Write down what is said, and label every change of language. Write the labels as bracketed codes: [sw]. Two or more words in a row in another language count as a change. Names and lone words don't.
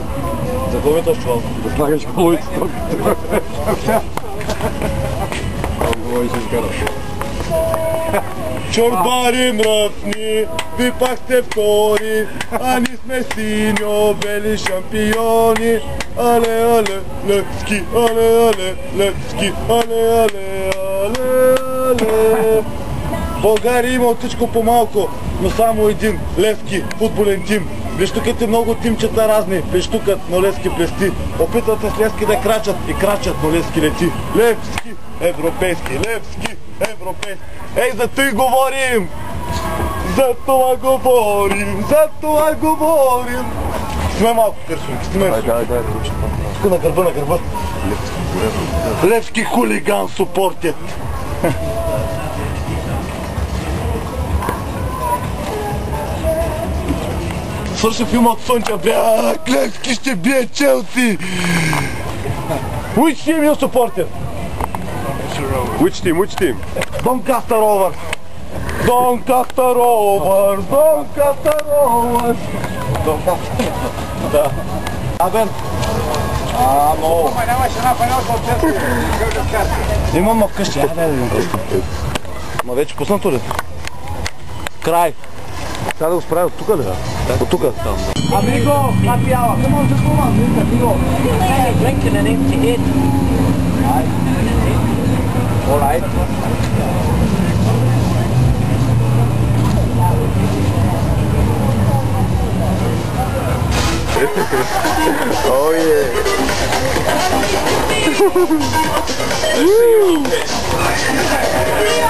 [bg] За какво ми е този чувал? Да слагаш коловите тук. Много ще изкараш. Чорбари мръсни, ви пак сте втори, а ние сме синьо-бели шампиони. Але, але, Левски, але, але, Левски, але, але, але, але. България има от всичко по-малко, но само един Левски футболен тим. Плещукат много тимчета разни, плещукат, но Левски плести. Опитват се с Левски да крачат и крачат, но Левски лети. Левски, европейски, Левски, европейски. Ей, за той говорим! За това говорим, за това говорим! Снимай малко, Кършунки, снимай. Дай. Тук на гърба, на гърба. Левски хулиган супортят. Свърши филма от Слънчев бряг, Левски ще бие Челси! [en] Which team you supported? Which team? Doncaster Rovers! Doncaster Rovers! Doncaster Rovers! Doncaster? [bg] Да. Абен? Много. Имам вкъщи. Ма вече пуснато ли? Край. Сега да го справя от тук, да? От тук. [en] Amigo, happy hour. Come on, just come on, amigo. You're drinking an empty head. All right. Oh yeah.